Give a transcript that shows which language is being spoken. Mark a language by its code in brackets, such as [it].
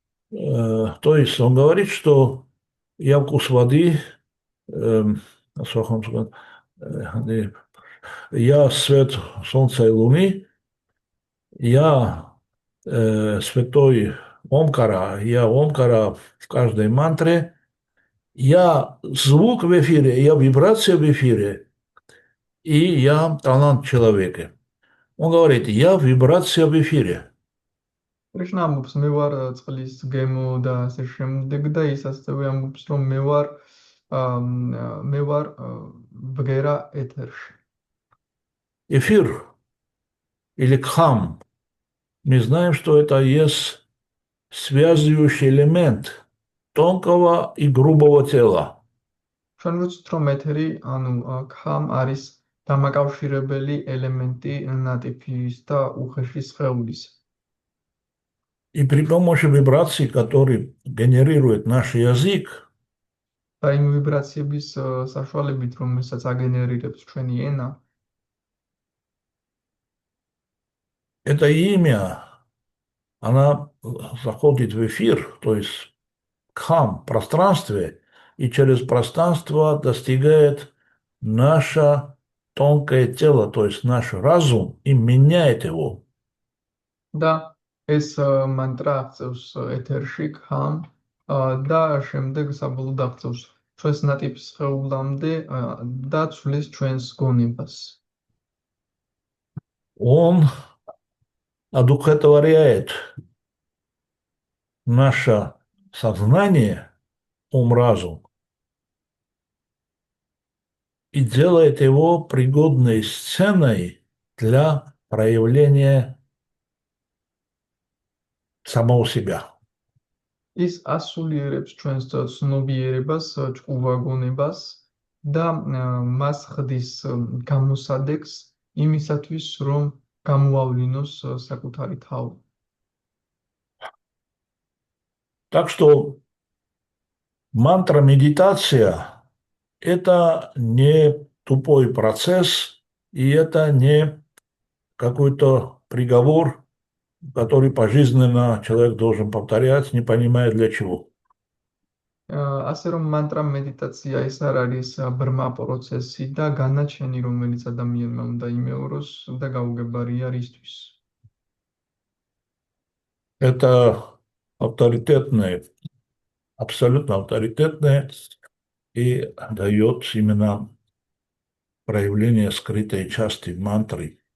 [ru] То есть он говорит, что я вкус воды, я свет солнца и луны, я святой Омкара, я Омкара в каждой мантре, я звук в эфире, я вибрация в эфире, и я талант человека. Он говорит: я вибрация в эфире. [ka] Кришна ამბობს, მე ვარ წყლის გემო და ასე შემდეგ და ის ასევე ამბობს, რომ მე ვარ ბგერა ეთერში. [ru] Эфир или кхам, мы знаем, что это есть связывающий элемент тонкого и грубого тела. [ka] ჩვენ ვიცით, რომ ეთერი, ანუ ქამ არის დამაკავშირებელი ელემენტი ნატიფის და უხეში სხეულის. [ru] И при помощи вибраций, которые генерирует наш язык, [ka] და იმ ვიბრაციების საშუალებით, რომელსაც აგენერირებს ჩვენი ენა, [ru] это имя, она заходит в эфир, то есть кхам, пространстве, и через пространство достигает наше тонкое тело, то есть наш разум, и меняет его. [ka] და ეს მანტრა აღწევს ეთერში ქამ და შემდეგ საბოლოოდ აღწევს ჩვენს ნატიფის სხეულამდე და ცვლის ჩვენს გონებას. [ru] он одухотворяет наше сознание, ум-разум, и делает его пригодной сценой для проявления самого себя. [ka] ის ასულიერებს ჩვენს ცნობიერებას, ჭკუვაგონებას და მას ხდის გამოსადეგს იმისათვის, რომ გამოავლინოს საკუთარი თავი. [ru] Так что мантра-медитация – это не тупой процесс, и это не какой-то приговор, который пожизненно человек должен повторять, не понимая для чего. [ka] ასე რომ მანტრა მედიტაცია ეს არ არის ბრმა პროცესი და განაჩენი, რომელიც ადამიანმა უნდა იმეოროს და გაუგებარია რისთვის. [ru] Это авторитетное, абсолютно авторитетное и дает именно проявление скрытой части мантры.